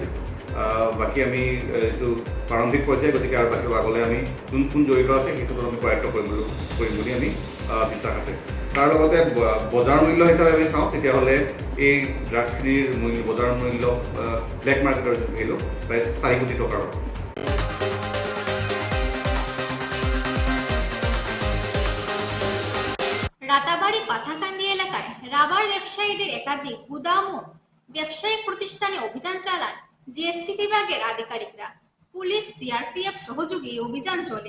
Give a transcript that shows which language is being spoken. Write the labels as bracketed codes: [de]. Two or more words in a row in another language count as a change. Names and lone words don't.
[as] বাকী আমি এইটো প্ৰাৰম্ভিক পৰ্যায়, গতিকে আৰু বাকী আগলৈ আমি কোন জড়িত আছে সেইটো আমি কৰায়ত্ব কৰিম বুলি আমি বিশ্বাস আছে। তাৰ লগতে বজাৰ মূল্য হিচাপে আমি চাওঁ তেতিয়াহ'লে এই ড্ৰাগছখিনিৰ বজাৰ মূল্য [en] black market value [as] প্ৰায় 4 কোটি টকাৰ। [bn] রাতাবাড়ি পাথারকান্দি এলাকায় রাবার ব্যবসায়ীদের একাধিক গুদাম ও ব্যবসায়িক প্রতিষ্ঠানে অভিযান চালান জিএসটি বিভাগের আধিকারিকরা। পুলিশ, সিআরপিএফ সহযোগে অভিযান চলে।